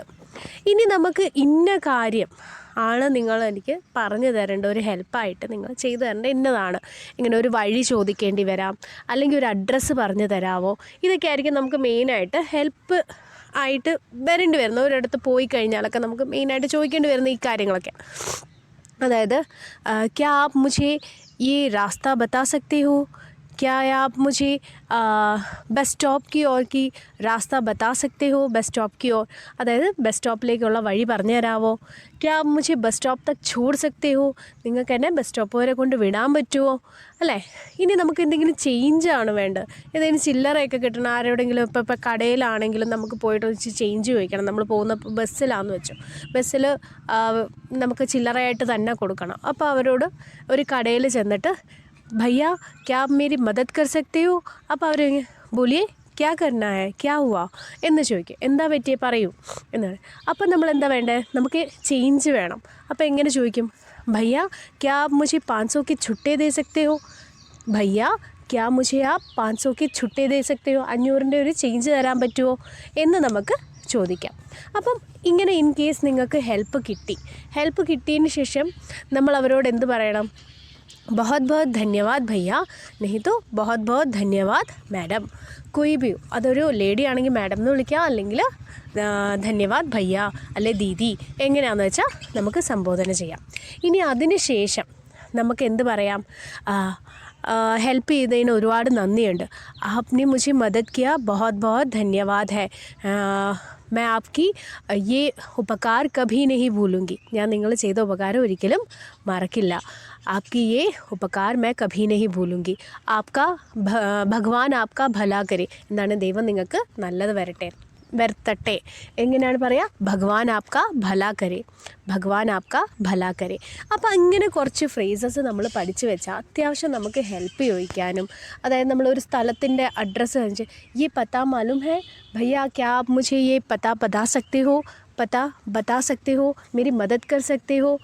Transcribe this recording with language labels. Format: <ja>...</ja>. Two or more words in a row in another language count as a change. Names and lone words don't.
<ml>ഇനി നമുക്ക് ഇന്ന കാര്യം ആണ് നിങ്ങൾ എനിക്ക് പറഞ്ഞു തരേണ്ട, ഒരു ഹെൽപ്പായിട്ട് നിങ്ങൾ ചെയ്തു തരേണ്ട ഇന്നതാണ്. ഇങ്ങനെ ഒരു വഴി ചോദിക്കേണ്ടി വരാം, അല്ലെങ്കിൽ ഒരു അഡ്രസ്സ് പറഞ്ഞു തരാമോ? ഇതൊക്കെ ആയിരിക്കും നമുക്ക് മെയിനായിട്ട് ഹെൽപ്പ് ആയിട്ട് വരേണ്ടി വരുന്ന, ഒരിടത്ത് പോയി കഴിഞ്ഞാലൊക്കെ നമുക്ക് മെയിനായിട്ട് ചോദിക്കേണ്ടി വരുന്ന ഈ കാര്യങ്ങളൊക്കെ.</ml> <hi>അതായത് क्या आप മുझे ये रास्ता बता सकते हो? क्या आप मुझे</hi> <en>bus stop</en> <hi>की ओर की रास्ता बता सकते हो?</hi> <en>bus stop</en> <hi>की ओर,</hi> <ml>അതായത്</ml> <en>bus stop</en> <ml>വഴി പറഞ്ഞു തരാമോ?</ml> <hi>क्या आप मुझे</hi> <en>bus stop</en> <hi>तक छोड़ सकते हो?</hi> <ml>നിങ്ങൾക്ക് എന്നെ</ml> <en>bus stop</en> <ml>വരെ കൊണ്ട് വിടാൻ പറ്റുമോ? അല്ലേ? ഇനി നമുക്ക് എന്തെങ്കിലും ചേഞ്ചാണ് വേണ്ടത്, എന്തെങ്കിലും ചില്ലറയൊക്കെ കിട്ടണം. ആരോടെങ്കിലും ഇപ്പോൾ കടയിലാണെങ്കിലും നമുക്ക് പോയിട്ട് വെച്ച് ചേഞ്ച് ചോദിക്കണം. നമ്മൾ പോകുന്ന ബസ്സിലാണെന്ന് വെച്ചോ, ബസ്സിൽ നമുക്ക് ചില്ലറയായിട്ട് തന്നെ കൊടുക്കണം. അപ്പോൾ അവരോട് ഒരു കടയിൽ ചെന്നിട്ട്</ml> <hi>भैया क्या आप मेरी मदद कर सकते हो?</hi> <ml>അപ്പോൾ അവർ</ml> <hi>बोलिए क्या करना है, क्या हुआ</hi> <ml>എന്ന് ചോദിക്കും. എന്താ പറ്റിയേ പറയൂ എന്നാണ്. അപ്പം നമ്മൾ എന്താ വേണ്ടത്? നമുക്ക് ചേഞ്ച് വേണം. അപ്പോൾ എങ്ങനെ ചോദിക്കും?</ml> <hi>भैया क्या आप मुझे 500 के छुट्टे दे सकते हो? भैया क्या मुझे आप 500 के छुट्टे दे सकते हो?</hi> <ml>500ൻ്റെ ഒരു ചേഞ്ച് തരാൻ പറ്റുമോ എന്ന് നമുക്ക് ചോദിക്കാം. അപ്പം ഇങ്ങനെ</ml> <en>in case</en> <ml>നിങ്ങൾക്ക് ഹെൽപ്പ് കിട്ടിയതിന് ശേഷം നമ്മൾ അവരോട് എന്ത് പറയണം?</ml> <hi>बहुत बहुत धन्यवाद भैया, नहीं तो बहुत बहुत धन्यवाद मैडम. कोई भी,</hi> <ml>അതൊരു ലേഡി ആണെങ്കിൽ മാഡം എന്ന് വിളിക്കാം, അല്ലെങ്കിൽ</ml> <hi>धन्यवाद भैया</hi> <ml>അല്ലെ ദീദി, എങ്ങനെയാണെന്ന് വെച്ചാൽ നമുക്ക് സംബോധന ചെയ്യാം. ഇനി അതിന് ശേഷം നമുക്ക് എന്ത് പറയാം? हेल्प ചെയ്തതിന് ഒരുപാട് നന്ദിയുണ്ട്.</ml> <hi>आपने मुझे मदद किया, बहुत बहुत धन्यवाद है. मैं आपकी ये उपकार कभी नहीं भूलूँगी.</hi> <ml>ഞാൻ നിങ്ങൾ ചെയ്ത ഉപകാരം ഒരിക്കലും മറക്കില്ല.</ml> <hi>आपकी ये उपकार मैं कभी नहीं भूलूँगी. आपका भगवान आपका भला करे.</hi> <ml>എന്താണ്, ദൈവം നിങ്ങൾക്ക് നല്ലത് വരട്ടെ. വരുത്തട്ടെ. എങ്ങനെയാണ് പറയുക?</ml> <hi>भगवान आपका भला करे, भगवान आपका भला करे.</hi> <ml>അപ്പോൾ ഇങ്ങനെ കുറച്ച് ഫ്രേസസ് നമ്മൾ പഠിച്ചു വെച്ചാൽ അത്യാവശ്യം നമുക്ക് ഹെൽപ്പ് ചോദിക്കാനും, അതായത് നമ്മളൊരു സ്ഥലത്തിൻ്റെ അഡ്രസ്സ് കാണിച്ച്</ml> <hi>ये पता मालूम है भैया, क्या आप मुझे ये पता बता सकते हो, पता बता सकते हो, मेरी मदद कर सकते हो.</hi>